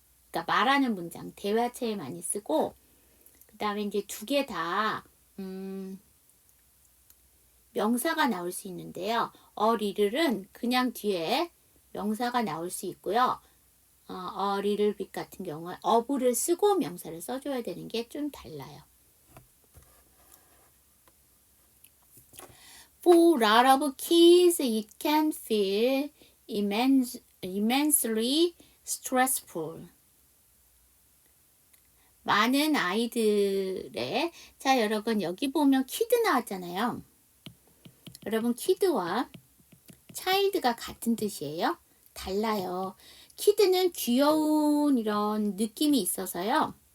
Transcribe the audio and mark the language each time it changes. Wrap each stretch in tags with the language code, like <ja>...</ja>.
<ko>그러니까 말하는 문장, 대화체에 많이 쓰고 그 다음에 이제 두 개 다 명사가 나올 수 있는데요. 리틀은 그냥 뒤에 명사가 나올 수 있고요. 리틀 빛 같은 경우는 어부를 쓰고 명사를 써줘야 되는 게 좀 달라요.</ko> <en>For a lot of kids, it can feel immensely stressful.</en> <ko>많은 아이들의 자 여러분 여기 보면 키드 나왔잖아요. 여러분 키드와 차일드가 같은 뜻이에요? 달라요. 키드는 귀여운 이런 느낌이 있어서요.</ko>